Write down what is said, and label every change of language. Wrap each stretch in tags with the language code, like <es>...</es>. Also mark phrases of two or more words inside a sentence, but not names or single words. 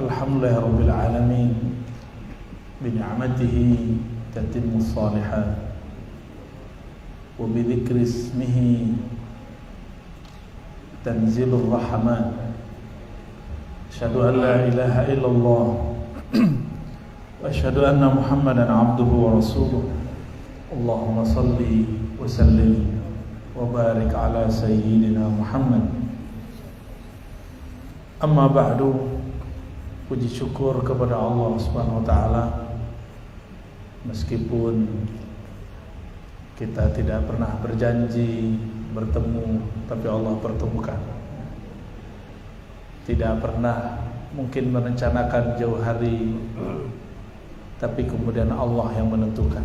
<ar>الحمد لله رب العالمين بنعمته تتم الصالحات وبذكر اسمه تنزل الرحمات. أشهد أن لا إله إلا الله وأشهد أن محمدا عبده ورسوله. اللهم صل وسلم وبارك على سيدنا محمد. أما بعد,</ar> <id>puji syukur kepada Allah</id> <ar>سبحانه وتعالى.</ar> <id>Meskipun kita tidak pernah berjanji bertemu, tapi Allah pertemukan. Tidak pernah mungkin merencanakan jauh hari, tapi kemudian Allah yang menentukan.</id>